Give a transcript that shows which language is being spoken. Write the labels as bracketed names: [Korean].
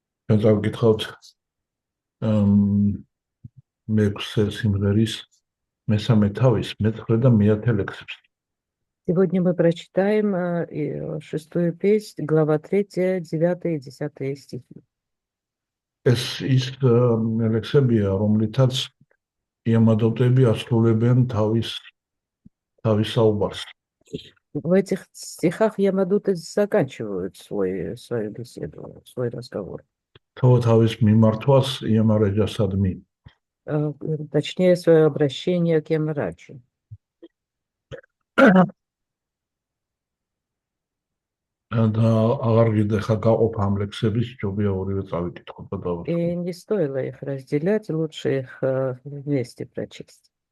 [Georgian] Mēs apgitħot მეექვსე სიმღერის მესამე თავის მეცხრე და მეათე ლექსებს. [Russian] Сегодня мы прочитаем шестую песнь, глава 3, 9 и 10 стихи. [Georgian] ეს ის ლექსებია, რომლითაც იამადოტები ასრულებენ თავის საუბარს. [Russian] В этих стихах Ямадуты заканчивают свою беседу, свой разговор. [Georgian] თავის მიმართვას იამარაჯასადმი. [Russian] Точнее, свое обращение к Ямараджу. [Georgian] და აღარ გიდეხა გაყოფა ამ ლექსების, ჯობია ორივე წავიკითხოთ და დავასრულოთ. [Russian] И не стоило их разделять, лучше их вместе прочесть.